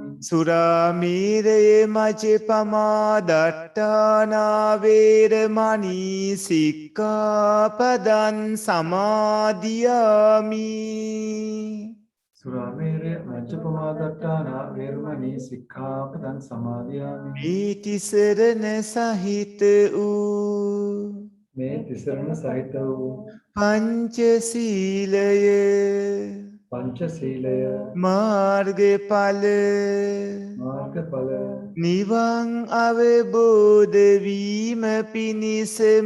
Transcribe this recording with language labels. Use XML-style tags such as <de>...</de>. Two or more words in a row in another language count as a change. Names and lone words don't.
<pi>සුරාමීරය මජ්ජපමා දට්ඨානා වේරමණී සික්ඛාපදං සමාදියාමි. සුරාමේරය මජ්ජපමාදට්ඨානා වේරමණී සික්ඛාපදං සමාදියාමි.</pi> <si>මේ තිසරණ සහිත වූ මේ තිසරණ සහිත වූ පංචශීලය පංචශීලය මාර්ගඵල මාර්ගඵල නිවන් අවබෝධ වීම පිණිසම</si>